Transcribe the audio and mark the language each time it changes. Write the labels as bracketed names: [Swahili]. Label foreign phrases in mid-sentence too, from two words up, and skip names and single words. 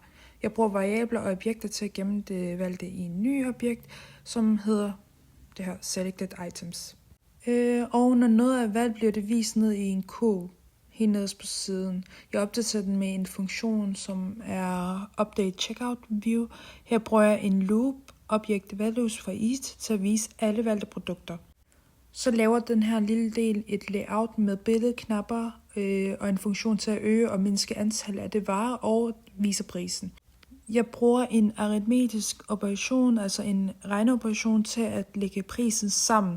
[Danish] Jeg bruger variabler og objekter til at gemme det valgte i en ny objekt, som hedder det her [English] selected items. [Danish] Og når noget er valgt, bliver det vist ned i en kurv helt nederst på siden. Jeg opdaterer den med en funktion, som er [English] update checkout view. [Danish] Her bruger jeg en loop, [English] object values for each, [Danish] til at vise alle valgte produkter. Så laver den her lille del et layout med billedknapper og en funktion til at øge og mindske antallet af det varer og vise prisen. Jeg bruger en aritmetisk operation, altså en regneoperation, til at lægge prisen sammen.